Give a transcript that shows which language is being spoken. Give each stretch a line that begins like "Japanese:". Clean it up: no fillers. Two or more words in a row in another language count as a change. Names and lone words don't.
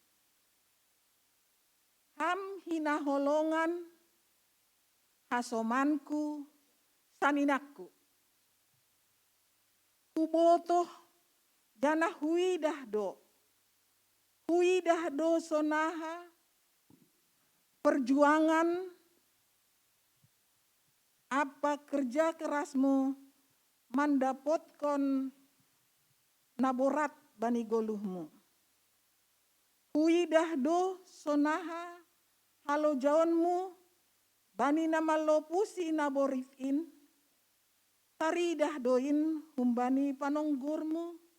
Batak Simalungun: Ham hina holongan hasomanku saninakku. Kubotoh jana huidah do. Huidah do sonaha perjuangan apa
Indonesian: kerja kerasmu
Batak Simalungun: mandapotkon naborat bani goluhmu. Huidah do sonaha halo jaonmu bani nama lopusi naborifin. Taridah doin humbani panonggurmu.